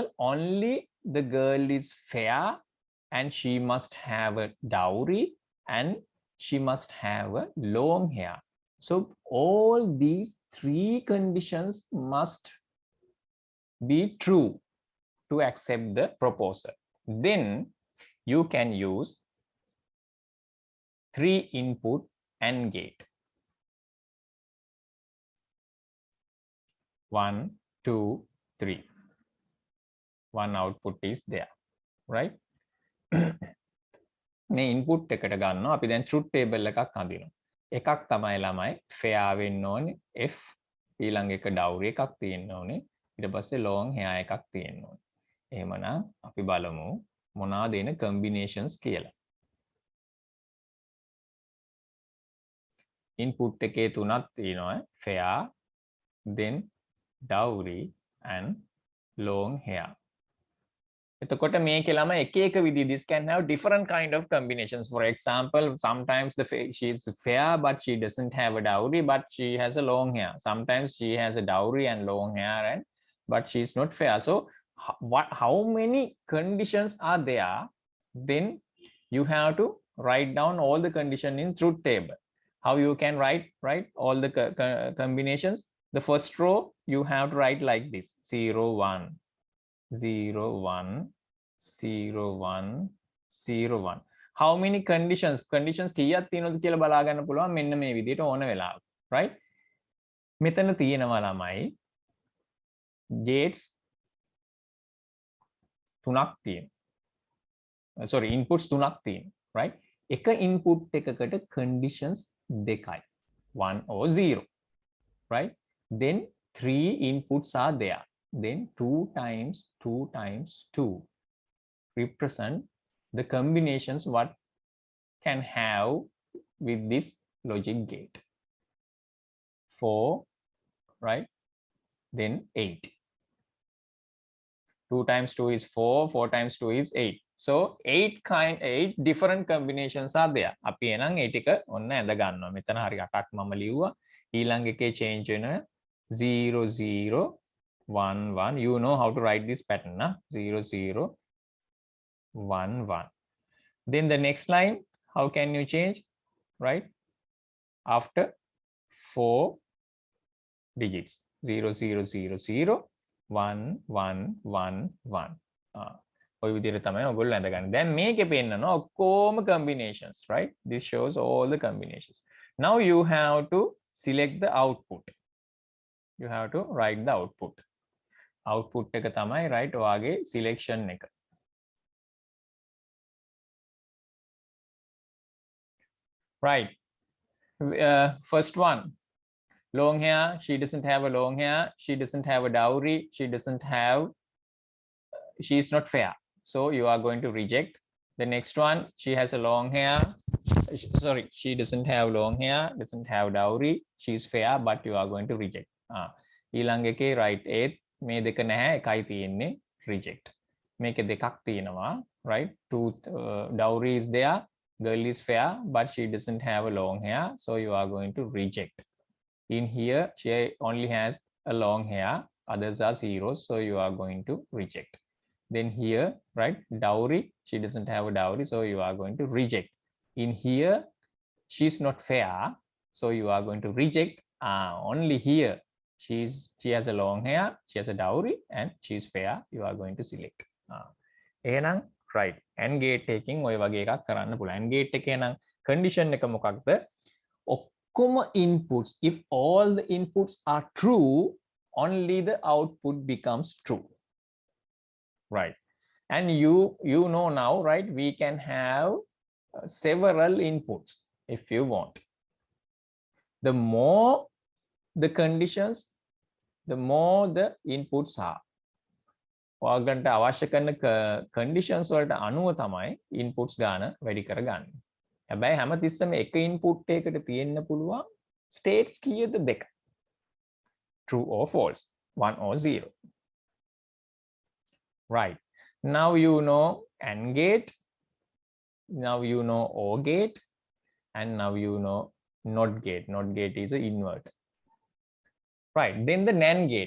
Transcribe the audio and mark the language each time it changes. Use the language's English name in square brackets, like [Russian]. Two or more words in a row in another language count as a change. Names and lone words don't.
[English] only the girl is fair and she must have a dowry and she must have a long hair so all these 3 conditions must be true to accept the proposal then you can use 3 input AND gate 1 2 3 one output is there right [Sinhala] මේ input එකට ගන්නවා අපි දැන් [English] truth table [Sinhala] එකක් අඳිනවා එකක් තමයි ළමයි fair වෙන්න ඕනේ f ඊළඟ එක dowry එකක් තියෙන්න ඕනේ ඊට පස්සේ [English] long hair [Sinhala] එකක් තියෙන්න ඕනේ එහෙමනම් අපි බලමු මොනවාද එන combinations කියලා input එකේ තුනක් තියෙනවා [English] fair then dowry and long hair [Sinhala] එතකොට මේකේ ළමයි එක එක විදිහ [English] this can have different kind of combinations for example sometimes she is fair but she doesn't have a dowry but she has a long hair sometimes she has a dowry and long hair and but she is not fair so how many conditions are there then you have to write down all the condition in truth table how you can write all the combinations the first row you have to write like this 0 1 0 1 0 1 0 1 how many conditions [Sinhala] කීයක් තියෙනවද කියලා බලා ගන්න පුළුවන් මෙන්න මේ විදිහට ඕන වෙලාවක [English] right [Sinhala] මෙතන තියෙනවා ළමයි [English] gates [Sinhala] තුනක් තියෙනවා [English] sorry inputs [Sinhala] තුනක් තියෙනවා [English] right [Sinhala] එක input එකකට conditions දෙකයි [English] 1 or 0 right then 3 inputs are there then 2 times 2 represent the combinations what can have with this logic gate 4 right then 8 2 times 2 is 4 4 times 2 is 8 so 8 different combinations are there [Sinhala] අපි එනං ඒ ටික ඔන්න ඇඳ ගන්නවා මෙතන හරි 8ක් මම ලිව්වා ඊළඟ එකේ change වෙන 0 0 1 1 [English] you know how to write this pattern 0 0 1 1 then the next line how can you change right after 4 digits [Sinhala] 0 0 0 0 1 1 1 1 ඔය විදිහට තමයි ඔයගොල්ලෝ අඳගන්නේ. දැන් මේකේ පෙන්නනවා ඔක්කොම combinations, right? [English] This shows all the combinations. Now you have to select the output. You have to write the output. [Sinhala] Output එක තමයි right ඔයාගේ selection එක. [English] Right. First one. Long hair. She doesn't have a long hair. She doesn't have a dowry. She doesn't have. She is not fair. So you are going to reject. The next one. She has a long hair. Sorry, she doesn't have long hair. Doesn't have dowry. She is fair, but you are going to reject. [Sinhala] ඊළඟ එකේ right 8 මේ දෙක නැහැ එකයි තියෙන්නේ reject. මේකේ දෙකක් තියෙනවා [English] right. Two dowry is there. Girl is fair, but she doesn't have a long hair, so you are going to reject. In here, she only has a long hair, others are zeros, so you are going to reject. Then here, right, dowry, she doesn't have a dowry, so you are going to reject. In here, she's not fair, so you are going to reject. Only here, she has a long hair, she has a dowry, and she's fair, you are going to select. [Sinhala] එහෙනම් right, [English] and gate taking [Sinhala] ඔය වගේ එකක් කරන්න පුළුවන්. [English] And gate [Sinhala] එකේ නම් condition එක මොකක්ද? [English] ඔක්කොම inputs, if all the inputs are true, only the output becomes true. Right. And you know now, right, we can have several inputs if you want. The more the conditions, the more the inputs are. [Sinhala] ඔයගන්ට අවශ්‍ය කරන conditions වලට අනුව තමයි inputs ගාන වැඩි කරගන්නේ. හැබැයි හැමතිස්සෙම එක input එකකට තියෙන්න පුළුවන් states කීයද දෙක. [English] True or false, 1 or 0. Right. Now you know AND gate. Now you know OR gate. And now you know NOT gate. NOT gate is an inverter. Right. Then the NAND gate.